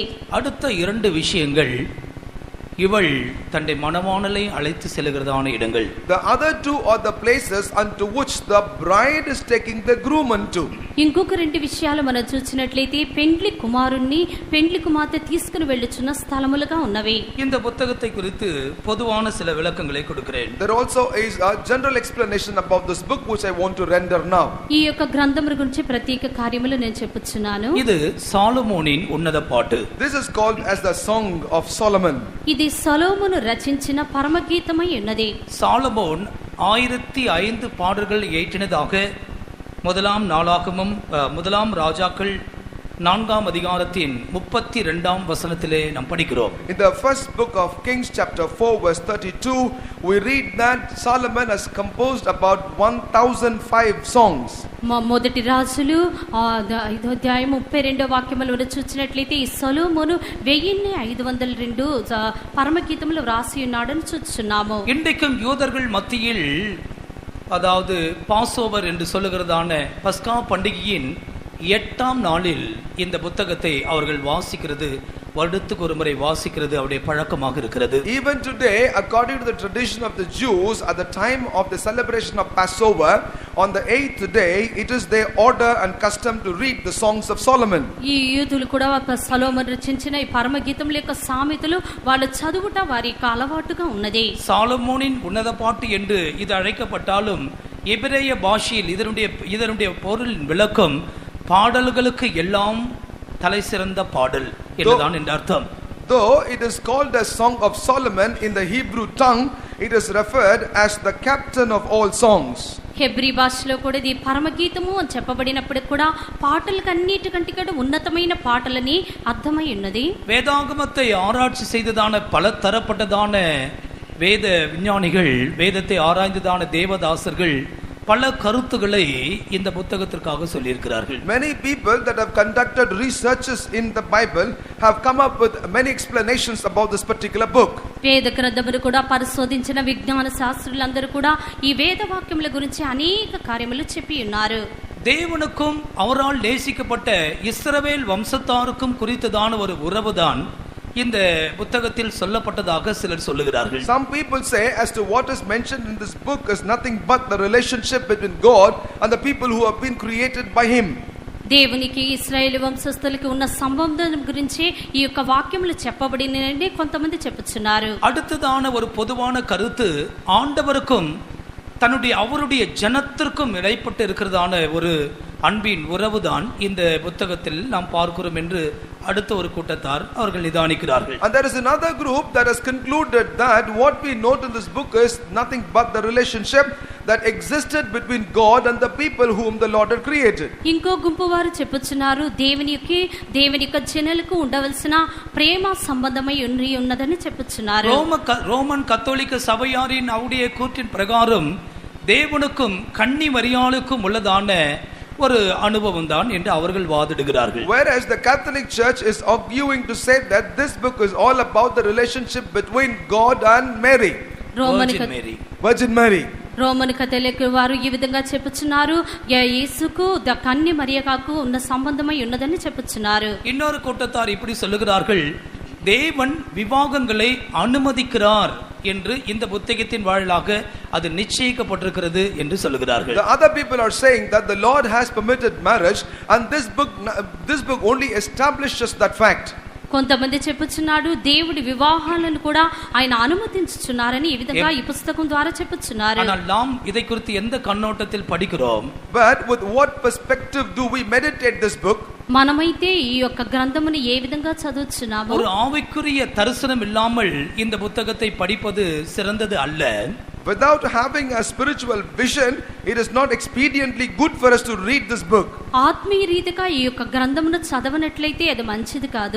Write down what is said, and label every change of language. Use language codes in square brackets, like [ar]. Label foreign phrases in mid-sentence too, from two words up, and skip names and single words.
[ta] அடுத்த 2 விஷயங்கள் இவள் தன்னை மணவாளனை அழைத்து செல்கிறதான இடங்கள். [en] The other 2 are the places unto which the bride is taking the groom unto. [te] ఇంకొక 2 విషయాలు మనం చూసినట్లయితే పెండ్లి కుమారుణ్ణి పెండ్లి కుమార్తె తీసుకుని వెళ్ళుచున్న స్థలములుగా ఉన్నవి. [ta] இந்த புத்தகத்தை குறித்து பொதுவான சில விளக்கங்களை கொடுக்கிறேன். [en] There also is a general explanation about this book which I want to render now. [te] ఈ యొక్క గ్రంథము గురించి ప్రత్యేక కార్యములు నేను చెప్పుచున్నాను. [ta] இது சாலமோனின் உன்னத பாட்டு. [en] This is called as the Song of Solomon. [te] ఇది సొలొమోను రచించిన పరమగీతమై ఉన్నది. [ta] சாலமோன் 1005 பாடல்கள் இயற்றினதாக முதலாம் நாளாகமம் முதலாம் ராஜாக்கள் 4ஆம் அதிகாரத்தின் 32ஆம் வசனத்திலே நாம் படிக்கிறோம். [en] In the first book of Kings chapter 4 verse 32 we read that Solomon has composed about 1005 songs. [te] మొదటి రాజులు 5వ అధ్యాయం 32వ వాక్యములో చూచినట్లయితే ఈ సొలొమోను 1502 పరమగీతములు వ్రాసి ఉన్నాడని చూస్తున్నాము. [ta] இன்றைக்கும் யூதர்கள் மத்தியில், அதாவது பாஸ்ஓவர் என்று சொல்லுகிறதான பஸ்கா பண்டிகையின் 8ஆம் நாளில் இந்த புத்தகத்தை அவர்கள் வாசிக்கிறது வருடத்துக்கு ஒரு முறை வாசிக்கிறது அவருடைய பழக்கமாக இருக்கிறது. [en] Even today, according to the tradition of the Jews, at the time of the celebration of Passover, on the 8th day, it is their order and custom to read the songs of Solomon. [te] ఈ యూదులు కూడా సొలొమోను రచించిన ఈ పరమ గీతముల యొక్క సామెతలు వాళ్ళు చదువుట వారి యొక్క అలవాటుగా ఉన్నది. [ta] சாலமோனின் உன்னத பாட்டு என்று இது அழைக்கப்பட்டாலும் எபிரேய பாஷையில் இதனுடைய பொருளின் விளக்கம் பாடல்களுக்கு எல்லாம் தலை சிறந்த பாடல் என்றுதான் என்ற அர்த்தம். [en] Though it is called a Song of Solomon in the Hebrew tongue, it is referred as the captain of all songs. [te] హెబ్రీ భాషలో కూడా ఇది పరమగీతము అని చెప్పబడినప్పుడు కూడా పాటలకన్నిటికంటే కూడా ఉన్నతమైన పాటలని అర్థమై ఉన్నది. [ta] வேதாகமத்தை ஆராய்ச்சி செய்ததான பல தரப்பட்டதான வேத விஞ்ஞானிகள், வேதத்தை ஆராய்ந்ததான தேவதாசர்கள் பல கருத்துக்களை இந்த புத்தகத்திற்காக சொல்லியிருக்கிறார்கள். [en] Many people that have conducted researches in the Bible have come up with many explanations about this particular book. [te] వేద గ్రంథమును కూడా పరిశోధించిన విజ్ఞాన శాస్త్రులందరూ కూడా ఈ వేద వాక్యముల గురించి అనేక కార్యములు చెప్పి ఉన్నారు. [ta] தேவனுக்கும் அவரால் நேசிக்கப்பட்ட இஸ்ரவேல் வம்சத்தாருக்கும் குறித்ததான ஒரு உறவுதான் இந்த புத்தகத்தில் சொல்லப்பட்டதாக சிலர் சொல்லுகிறார்கள். [en] Some people say as to what is mentioned in this book is nothing but the relationship between God and the people who have been created by him. [te] దేవునికి ఇశ్రాయేలు వంశస్థులకు ఉన్న సంబంధం గురించి ఈ యొక్క వాక్యములు చెప్పబడినని కొంతమంది చెప్పుచున్నారు. [ta] அடுத்ததான ஒரு பொதுவான கருத்து ஆண்டவருக்கும் அவருடைய ஜனத்திற்கும் இடைப்பட்டு இருக்கிறதான ஒரு அன்பின் உறவுதான் இந்த புத்தகத்தில் நாம் பார்க்கிறோம் என்று அடுத்த ஒரு கூட்டத்தார் அவர்கள் நிதானிக்கிறார்கள். [en] And there is another group that has concluded that what we note in this book is nothing but the relationship that existed between God and the people whom the Lord had created. [te] ఇంకో గుంపు వారు చెప్పుచున్నారు దేవుని యొక్క జనులకు ఉండవలసిన ప్రేమ సంబంధమై ఉన్నదని చెప్పుచున్నారు. [ta] ரோமன் கத்தோலிக்க சபையாரின் அவருடைய கூற்றின் பிரகாரம் தேவனுக்கும் கன்னி மரியாளுக்கும் உள்ளதான ஒரு அனுபவம் தான் என்று அவர்கள் வாதிடுகிறார்கள். [en] Whereas the Catholic Church is arguing to say that this book is all about the relationship between God and Mary, Virgin Mary. [te] రోమన్ కథోలిక్ వారు ఈ విధంగా చెప్పుచున్నారు, యేసుకు కన్య మరియకు ఉన్న సంబంధమై ఉన్నదని చెప్పుచున్నారు. [ta] இன்னொரு கூட்டத்தார் இப்படி சொல்லுகிறார்கள், தேவன் விவாகங்களை அனுமதிக்கிறார் என்று இந்த புத்தகத்தின் வாயிலாக அது நிச்சயிக்கப்பட்டிருக்கிறது என்று சொல்லுகிறார்கள். [en] The other people are saying that the Lord has permitted marriage and this book only establishes that fact. [te] కొంతమంది చెప్పుచున్నాడు దేవుడి వివాహాలను కూడా ఆయన అనుమతించుచున్నారని ఈ విధంగా ఈ పుస్తకం ద్వారా చెప్పుచున్నారు. [ta] ஆனால் நாம் இதை குறித்து எந்த கண்ணோட்டத்தில் படிக்கிறோம்? [en] But with what perspective do we meditate this book? [te] మనమైతే ఈ యొక్క గ్రంథమును ఏ విధంగా చదువుచున్నామో, [ta] ஒரு ஆவிக்குரிய தரிசனம் இல்லாமல் இந்த புத்தகத்தை படிப்பது சிறந்தது அல்ல. [en] Without having a spiritual vision, it is not expediently good for us to read this book. [te] ఆత్మీయ రీతిగా ఈ యొక్క గ్రంథమును చదవనట్లయితే అది మంచిది కాదు.